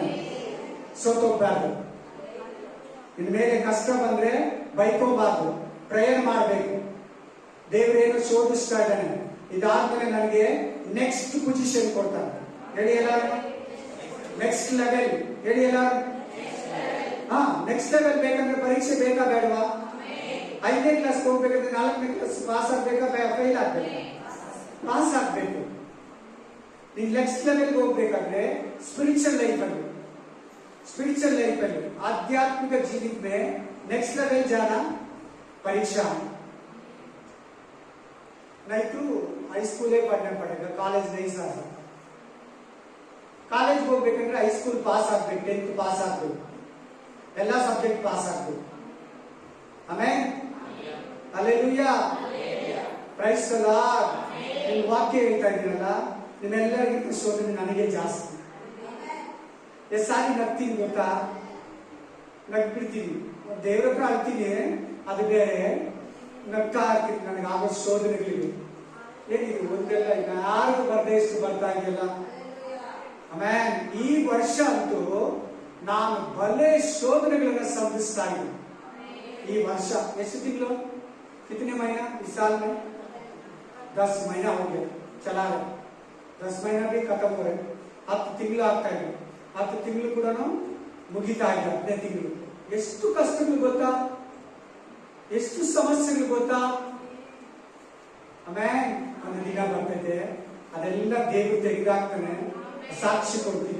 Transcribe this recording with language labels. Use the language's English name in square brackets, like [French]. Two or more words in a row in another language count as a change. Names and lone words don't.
[Kannada] ಸೋತೋಗ್ಬಾರ್ದು, ಇನ್ ಮೇಲೆ ಕಷ್ಟ ಬಂದ್ರೆ ಬೈಕೋಬಾರ್ದು, ಪ್ರೇಯರ್ ಮಾಡಬೇಕು, ದೇವರೇನು ಶೋಧಿಸ್ತಾ ಇದ್ದಾನೆ, ಇದಾದ್ಮೇಲೆ ನನಗೆ [English] next position [Kannada] ಕೊಡ್ತಾನೆ, ಹೇಳಿ ಎಲ್ಲಾರು [English] next level, [Kannada] ಹೇಳಿ ಎಲ್ಲಾರು [English] next level [Kannada] ಬೇಕಂದ್ರೆ ಪರೀಕ್ಷೆ ಬೇಕಾ ಬೇಡವಾ? 5ನೇ ಕ್ಲಾಸ್ ಹೋಗ್ಬೇಕಂದ್ರೆ 4ನೇ [English] class pass [Kannada] ಆಗ್ಬೇಕಾ, ಫೈಲ್ ಆಗ್ಬೇಕಾ? ಪಾಸ್ ಆಗ್ಬೇಕು। ನೀನ್ [English] next level [Kannada] ಹೋಗ್ಬೇಕಾದ್ರೆ [English] spiritual life [Hindi] ಅಲ್ಲಿ आध्यात्मिक जीवित में [English] next level [Hindi] जाना परीक्षा, नहीं तो [English] high school [Hindi] पढ़ना पड़ेगा, कॉलेज नहीं जा सकता। [Kannada] कॉलेज ಹೋಗ್ಬೇಕಂದ್ರೆ [English] high school [Kannada] ಪಾಸ್ ಆಗಬೇಕು, 10th ಪಾಸ್ ಆಗಬೇಕು, ಎಲ್ಲ [English] subject pass [Kannada] ಆಗಬೇಕು। ಆಮೆನ್, ಹಲ್ಲೆಲೂಯಾ, [English] praise the lord. [Kannada] ಈ ವಾಕ್ಯ ಹೇಳ್ತಾ ಇದ್ದೀರಲ್ಲ, ನಿಮ್ಮೆಲ್ಲರಿಗಿಂತ ಶೋಧನೆ ನನಗೆ ಜಾಸ್ತಿ। ಎಷ್ಟು ಸಾರಿ ನಗ್ತೀನಿ ಗೊತ್ತಾ? ನಗ್ಬಿಡ್ತೀನಿ, ದೇವ್ರ ಹತ್ರ ಅಳ್ತೀನಿ, ಅದು ಬೇರೆ, ನಗ್ತಾ ಇರ್ತೀನಿ ನನಗೆ ಆಗೋ ಶೋಧನೆಗಳಿಗೆ। ಏನಿದು ಒಂದೆಲ್ಲ ಈಗ ಯಾರಿಗೂ ಬರ್ದೇ ಇಷ್ಟು ಬರ್ತಾ ಇದೆಯಲ್ಲ। ಆಮೇಲೆ ಈ ವರ್ಷ ಅಂತೂ ನಾನು ಭಲೆ ಶೋಧನೆಗಳನ್ನ ಸಂಧಿಸ್ತಾ ಇದ್ದೀನಿ। ಈ ವರ್ಷ ಎಷ್ಟು ತಿಂಗಳು? [Hindi] कितने महीना इस साल में? 10 महीना हो गया, चला रहे, 10 महीना भी खत्म हो रहे, [Kannada] 10 ತಿಂಗಳು ಆಗ್ತಾ ಇದೆ, 10 ತಿಂಗಳು ಕೂಡ ಮುಗಿತಾ ಇದೆ, 10 ತಿಂಗಳು. ಎಷ್ಟು ಕಷ್ಟಗಳು ಗೊತ್ತಾ, ಎಷ್ಟು ಸಮಸ್ಯೆಗಳು ಗೊತ್ತಾ. ಆಮೇಲೆ ಒಂದು ದಿನ ಬರ್ತೈತೆ, ಅದೆಲ್ಲ ದೇವರು ತೆಗೆದಾಕ್ತಾನೆ, ಸಾಕ್ಷಿ ಕೊಡ್ತೀವಿ.